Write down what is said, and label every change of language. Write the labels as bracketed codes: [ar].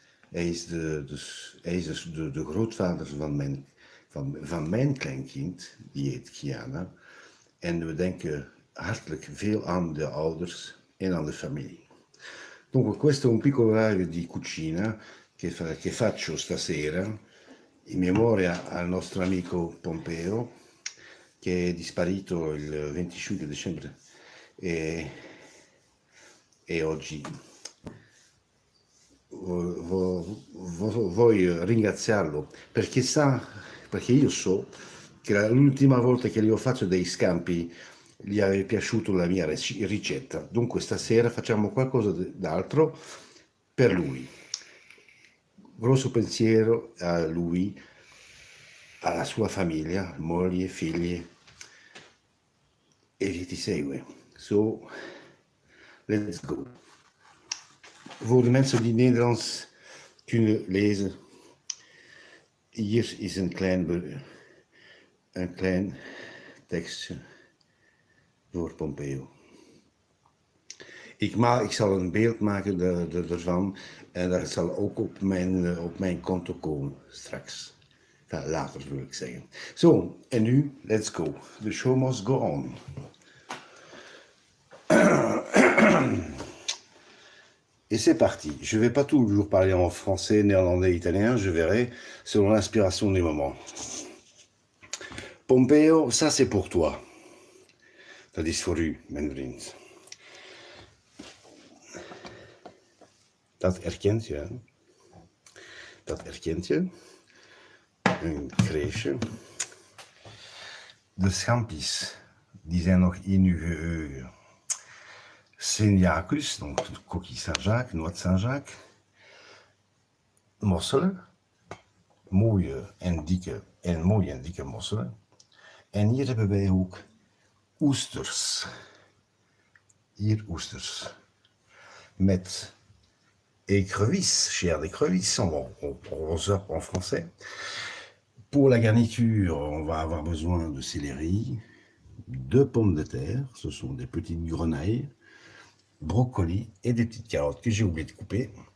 [nl] Hij is, de grootvader van mijn kleinkind, die heet Kiana. En we denken hartelijk veel aan de ouders en aan de familie. [it] Dunque questo è un piccolo orario di cucina che faccio stasera in memoria al nostro amico Pompeo, che è sparito il 25 dicembre e oggi voglio ringraziarlo perché io so che l'ultima volta che gli ho fatto dei scampi gli è piaciuta la mia ricetta. Dunque stasera facciamo qualcosa d'altro per lui. Grosso pensiero a lui, alla sua famiglia, moglie, figli e chi ti segue. [en] So, let's go. [nl] Voor de mensen die Nederlands kunnen lezen, hier is een klein tekstje voor Pompeo. Ik zal een beeld maken ervan en dat zal ook op mijn konto komen straks. Enfin, later wil ik zeggen. Zo, en nu, [en] let's go. The show must go on. [fr] Et c'est parti. Je ne vais pas toujours parler en français, néerlandais, italien, je verrai selon l'inspiration du moment. Pompeo, ça c'est pour toi. [nl] Dat is voor u, mijn vriend. Dat herkent je, hè? Dat herkent je. Een kreesje. De schampi's, die zijn nog in uw geheugen. [fr] Sint-Jacques, donc coquille Saint-Jacques, noix de Saint-Jacques. [nl] Mosselen. Mooie en dikke mosselen. En hier hebben wij ook oesters. Hier oesters. Met [fr] écrevisses, chair d'écrevisse, en français. Pour la garniture, on va avoir besoin de céleri, de pommes de terre, ce sont des petites grenailles, brocoli et des petites carottes que j'ai oublié de couper.